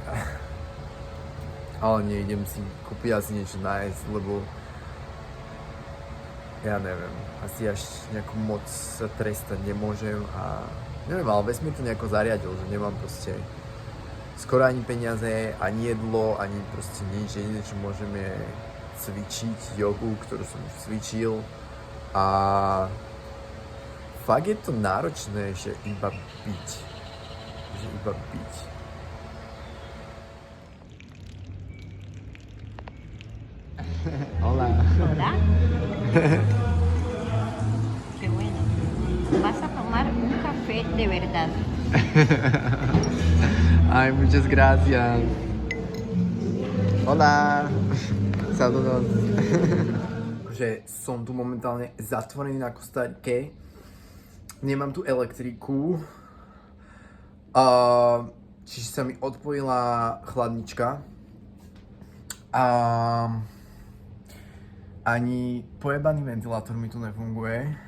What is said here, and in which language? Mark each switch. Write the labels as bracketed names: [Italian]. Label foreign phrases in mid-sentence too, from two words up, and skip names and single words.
[Slovak] Ale nejdem si kúpiť asi niečo nájsť, lebo ja neviem, asi až nejako moc sa trestať nemôžem a neviem, ale vesmír to nejako zariadil, že nemám proste skoro ani peniaze, ani jedlo, ani proste nič. Jediné, čo môžem je cvičiť jogu, ktorú som už cvičil a fakt je to náročné, že iba byť. Že iba byť. [Spanish] Hola. Hola. Qué bueno. Vas a tomar un café de verdad. Ay, muchas gracias. Hola. Saludos. [Slovak] Že som tu momentálne zatvorený na Kostarike. Nemám tu elektriku. Čiže sa mi odpojila chladnička. Ani pojebaný ventilátor mi tu nefunguje.